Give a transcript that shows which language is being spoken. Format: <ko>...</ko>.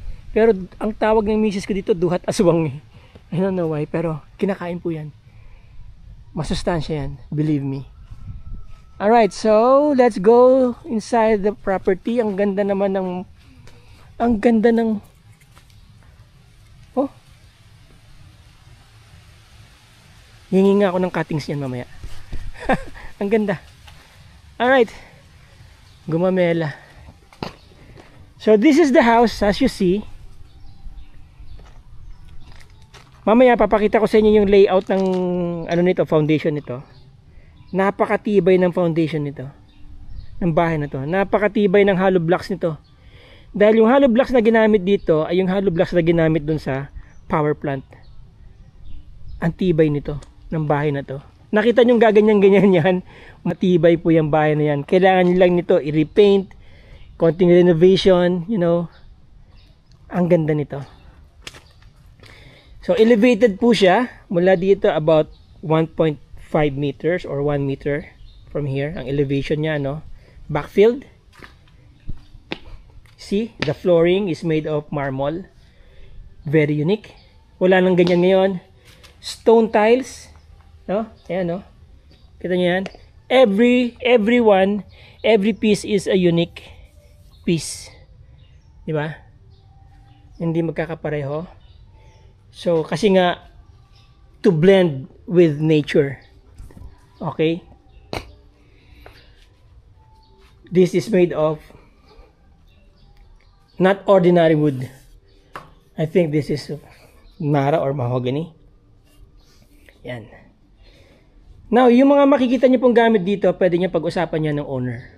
<tl>Pero ang tawag ng misis ko dito, duhat aswang eh.</tl> <en>I don't know why,</en> <tl>pero kinakain po yan. Masustansya yan,</tl> <en>believe me. Alright, so let's go inside the property.</en> <tl>Ang ganda naman ng, oh, hingi nga ako ng cuttings yan mamaya. Ang ganda. Alright. Gumamela.</tl> <en>So this is the house as you see.</en> <tl>Mamaya papakita ko sa inyo yung layout ng ano nito, foundation nito. Napakatibay ng foundation nito. Ng bahay na to. Napakatibay ng hollow blocks nito. Dahil yung hollow blocks na ginamit dito ay yung hollow blocks na ginamit dun sa power plant. Antibay nito ng bahay na to. Nakita nyo gaganyan-ganyan yan. Matibay po yung bahay na yan. Kailangan nyo lang nito i-repaint, konting renovation, you know. Ang ganda nito. So elevated po siya mula dito</tl> <en>about 1.5 meters or 1 meter from here.</en> <tl>Ang elevation niya, no? Backfilled.</tl> <en>See, the flooring is made of marble. Very unique.</en> <tl>Wala nang ganyan ngayon. Stone tiles, no? Ayan, no? Kita niyo yan?</tl> <en>Every piece is a unique piece.</en> <tl>Di ba? Hindi magkakapareho. So, kasi nga,</tl> <en>to blend with nature.</en> <tl>Okay?</tl> <en>This is made of not ordinary wood. I think this is Nara or mahogany.</en> <tl>Yan. Now, yung mga makikita niyo pong gamit dito, pwede niyo pag-usapan niya ng owner.</tl>